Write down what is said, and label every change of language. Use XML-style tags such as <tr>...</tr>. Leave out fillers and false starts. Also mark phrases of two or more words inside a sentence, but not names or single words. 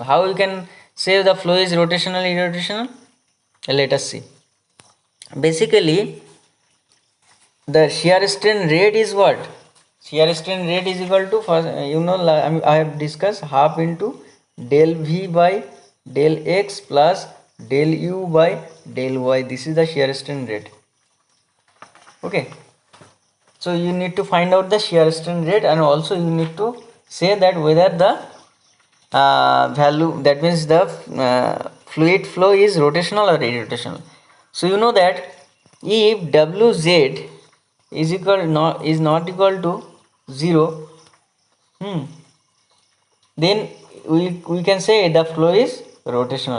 <en>How you can say the flow is rotational or irrotational? Let us see. Basically the shear strain rate is what? Shear strain rate is equal to, you know, I have discussed half into del v by del x plus del u by del y. This is the shear strain rate. Okay, so you need to find out the shear strain rate, and also you need to say that whether the value, that means the fluid flow is rotational or irrotational. So you know that if wz is not equal to 0, then we can say the flow is rotational.</en>